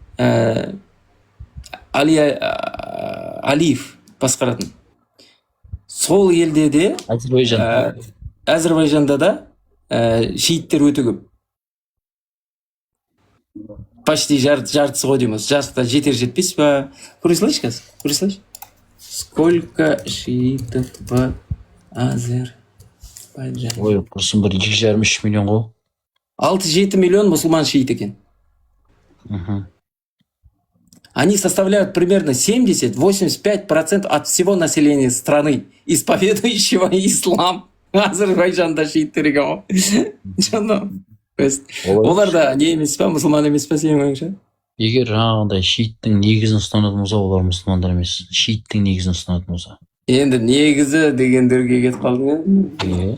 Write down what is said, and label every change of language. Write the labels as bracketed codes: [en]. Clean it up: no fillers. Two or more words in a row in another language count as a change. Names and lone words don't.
[kk] Алиев басқаратын. Сол елде де Әзірбайжанда да шииттер өте көп. Почти жартысы ғой дейміз. Жаста жетер жетпес па? Көре салайшы қазір. Көре салайшы. [ru] Сколько шиитов в Азербайджане? [kk] Ой, құрсын бір 2,5-3 миллион ғой. 6-7 миллион мұсылман шиит екен. [ru] Они составляют примерно 70-85% от всего населения страны, исповедующего ислам. [kk] Азербайжанда шииттер екен ғой. Олар да не емес па, мұсылман емес па сенің ойыңша? Егер жаңағындай шииттің негізін ұстанатын болса, олар мұсылмандар емес. Шииттің негізін ұстанатын болса. Енді негізі дегендерге кетіп қалдың.